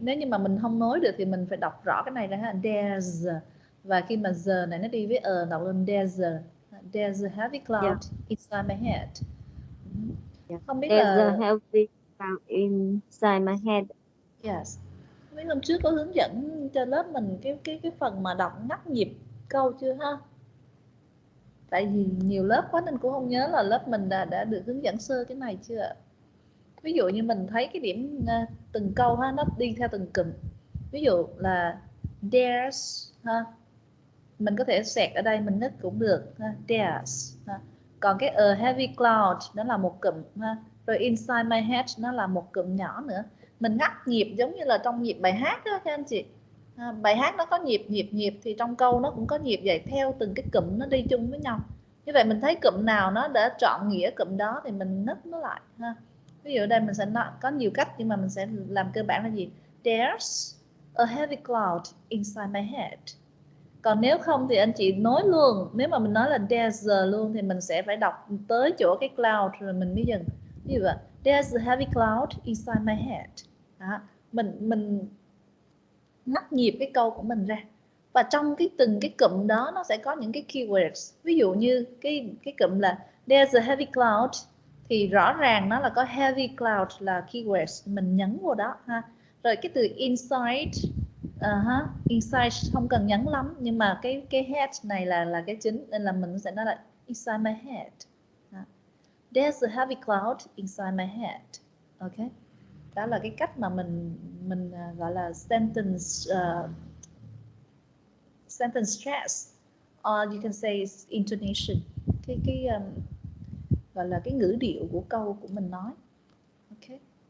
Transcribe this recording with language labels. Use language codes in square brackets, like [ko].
[vi] Nếu như mà mình không nói được thì mình phải đọc rõ cái này ra ha. There's. Và khi mà giờ này nó đi với đọc lên [en] there's a heavy cloud inside my head. [vi] Không biết [en] there's a heavy cloud inside my head. Yes. [vi] Mấy hôm trước có hướng dẫn cho lớp mình cái phần mà đọc ngắt nhịp câu chưa ha? Tại vì nhiều lớp quá nên cũng không nhớ là lớp mình đã được hướng dẫn sơ cái này chưa. Ví dụ như mình thấy cái điểm từng câu ha, nó đi theo từng cụm. Ví dụ là there's ha, mình có thể xẹt ở đây mình nứt cũng được ha. There's ha. Còn cái [en] a heavy cloud [vi] nó là một cụm ha. Rồi [en] inside my head [vi] nó là một cụm nhỏ nữa. Mình ngắt nhịp giống như là trong nhịp bài hát đó các anh chị. Bài hát nó có nhịp thì trong câu nó cũng có nhịp vậy, theo từng cái cụm nó đi chung với nhau. Như vậy mình thấy cụm nào nó đã trọn nghĩa cụm đó thì mình nứt nó lại ha. Ví dụ ở đây mình sẽ có nhiều cách nhưng mà mình sẽ làm cơ bản là gì? [en] There's a heavy cloud inside my head. [vi] Còn nếu không thì anh chị nói luôn. Nếu mà mình nói là there's luôn thì mình sẽ phải đọc tới chỗ cái cloud rồi mình mới dừng. Ví dụ vậy, [en] there's a heavy cloud inside my head. [vi] Đó. Mình ngắt nhịp cái câu của mình ra. Và trong từng cái cụm đó nó sẽ có những cái keywords. Ví dụ như cái cụm là [en] there's a heavy cloud [vi] thì rõ ràng nó là có heavy cloud là keywords, mình nhấn vào đó ha. Rồi cái từ inside inside không cần nhấn lắm nhưng mà cái head này là cái chính nên là mình sẽ nói là [en] inside my head. There's a heavy cloud inside my head. Okay. [vi] Đó là cái cách mà mình gọi là [en] sentence stress, or you can say intonation. [vi] Cái gọi là cái ngữ điệu của câu của mình nói. Okay.